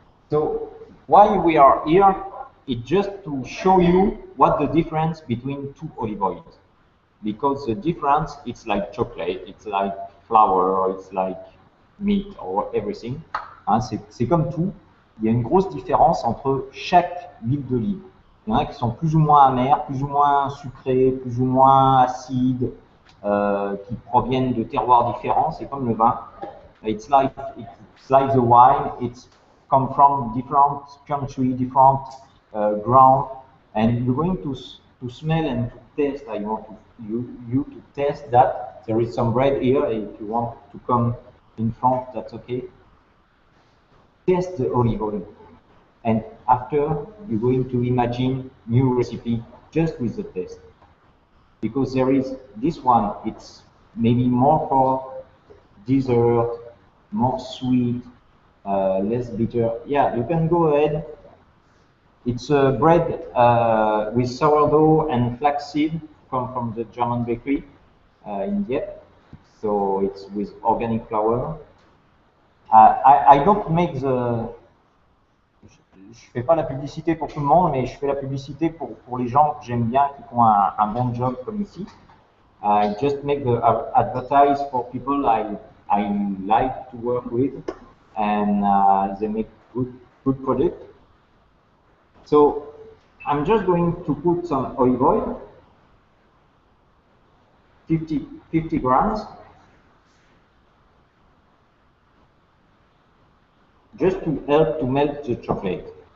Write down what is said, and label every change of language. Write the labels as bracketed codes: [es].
[en] So why we are here is just to show you what the difference between two olive oils. Because the difference, it's like chocolate, it's like flour, or it's like meat, or everything. [fr] Hein, c'est comme tout. Il y a une grosse différence entre chaque huile d'olive. Il y en a qui sont plus ou moins amères, plus ou moins sucrées, plus ou moins acides, qui proviennent de terroirs différents. C'est comme le vin. [en] It's like the wine. It's come from different country, different ground, and you're going to smell and to taste. I want you to test that. There is some bread here. If you want to come in front, that's okay. Test the olive oil, and after you're going to imagine new recipe just with the taste. Because there is this one, it's maybe more for dessert, more sweet, less bitter. Yeah, you can go ahead. It's bread with sourdough and flaxseed from the German bakery in Dieppe. So it's with organic flour. I don't make the... [fr] Je fais pas la publicité pour tout le monde, mais je fais la publicité pour les gens que j'aime bien, qui font un bon job comme ici. [en] I just make the advertise for people I like to work with, and they make good product. So I'm just going to put some olive oil, 50 grams, just to help to melt the chocolate.